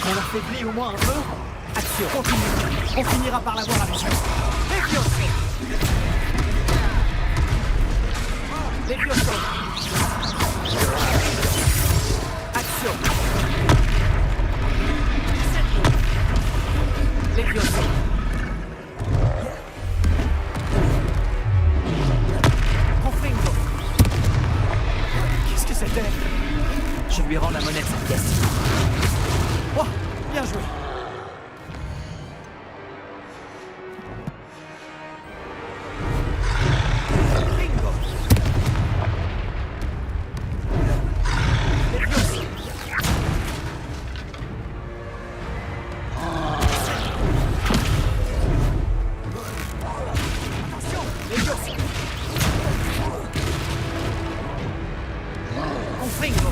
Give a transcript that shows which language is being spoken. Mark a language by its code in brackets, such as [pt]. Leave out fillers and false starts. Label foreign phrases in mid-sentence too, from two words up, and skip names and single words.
[fr] affaibli au moins un peu? Action, continue. On finira par l'avoir avec ça. Levioso. Levioso. Action. Levioso. Confringo. Qu'est-ce que c'était? Je lui rends la monnaie de sa pièce. Oh, bien joué. Bingo. Levioso. Attention, Levioso. Confringo.